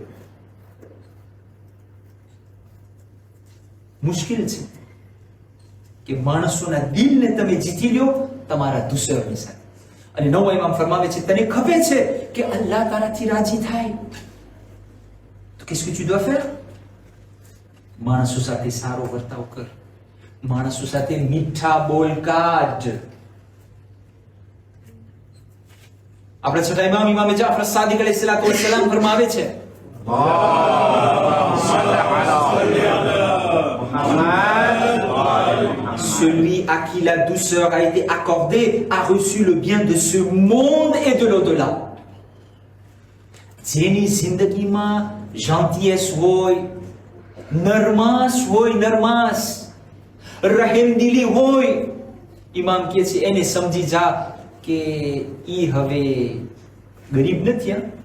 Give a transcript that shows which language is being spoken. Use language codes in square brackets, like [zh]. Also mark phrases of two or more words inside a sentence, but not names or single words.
[gu] મુશ્કેલ છે કે માણસોના દિલને તમે જીતી લ્યો તમારા દુસરની સાથે. અને નવો ઇમામ ફરમાવે છે તને ખબર છે કે અલ્લાહ તારાથી રાજી થાય તો [fr] qu'est-ce que tu dois faire? [gu] માણસો સાથે સારો વર્તાવ કર, માણસો સાથે મીઠા બોલ કાઢ. આપણે છઠ્ઠા ઇમામ જાફર સાદિક [ar] عليه الصلاة والسلام [gu] ફરમાવે છે [fr] celui à qui la douceur a été accordée a reçu le bien de ce monde et de l'au-delà. [gu] જેની જિંદગીમાં gentillesse હોય, નરમાશ, રહેમદિલી હોય, ઇમામ કહે છે એને સમજી જા કે ઈ હવે ગરીબ નથી.